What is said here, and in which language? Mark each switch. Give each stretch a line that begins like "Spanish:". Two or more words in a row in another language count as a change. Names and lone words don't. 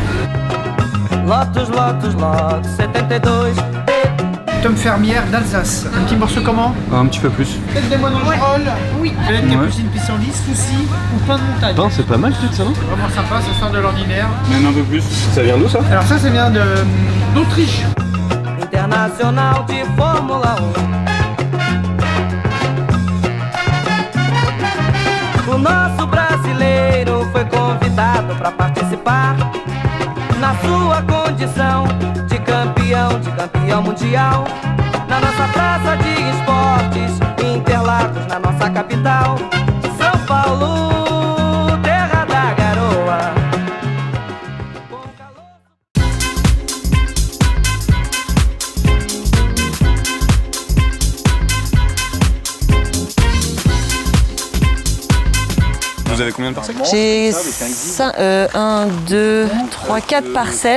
French: Lotus, Lotus, Lotus 72. Tome fermière d'Alsace. Un petit morceau comment? Un petit peu plus. Peut-être des mononcrolles. Oui. Peut-être capucine pissenlit, souci ou pain de montagne. Pain, c'est pas mal peut-être ça, non? Vraiment sympa, ça sort de l'ordinaire. Même un peu plus. Ça vient d'où ça? Alors ça vient d'Autriche.
Portuguese: Internacional de Fórmula 1. O nosso brasileiro foi convidado para participar na sua condição de campeão mundial. Na nossa praça de esportes, Interlagos, na nossa capital, São Paulo, terra da garoa.
French: Vous avez combien de parcelles? J'ai 1, 2, 3, 4 parcelles.